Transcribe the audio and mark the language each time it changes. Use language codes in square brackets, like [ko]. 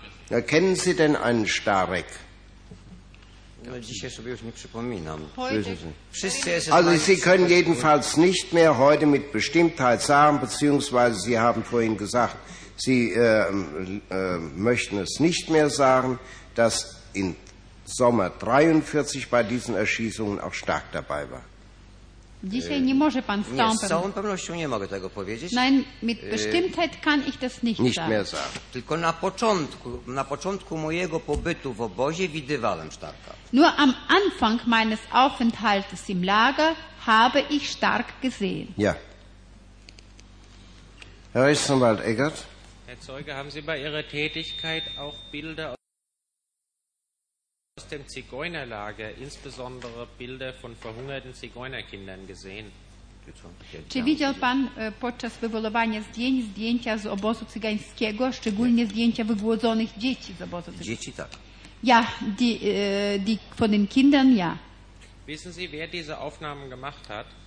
[de] Ja, kennen Sie denn einen Starek? Also Sie können jedenfalls nicht mehr heute mit Bestimmtheit sagen, beziehungsweise Sie haben vorhin gesagt, Sie möchten es nicht mehr sagen, dass im Sommer 1943 bei diesen Erschießungen auch Stark dabei war. [pl] Dzisiaj nie może pan z całą, nie, z całą pewnością nie mogę tego powiedzieć. [de] Nein, mit Bestimmtheit kann ich das nicht, nicht sagen. Mehr sagen. [pl] Tylko na początku mojego pobytu w obozie widywałem Starka. [de] Nur am Anfang meines Aufenthaltes im Lager habe ich Stark gesehen. Ja. Herr Rechtsanwalt Eggert. Herr Zeuge, haben Sie bei Ihrer Tätigkeit auch Bilder aus dem Zigeunerlager, insbesondere Bilder von verhungerten Zigeunerkindern gesehen. [pl] Czy widział pan podczas wywolowania zdjęcia z obozu cygańskiego, szczególnie zdjęcia wygłodzonych dzieci z obozu cygańskiego? Dzieci tak. [de] Ja, die von den Kindern, ja. Wissen Sie, wer diese Aufnahmen gemacht hat?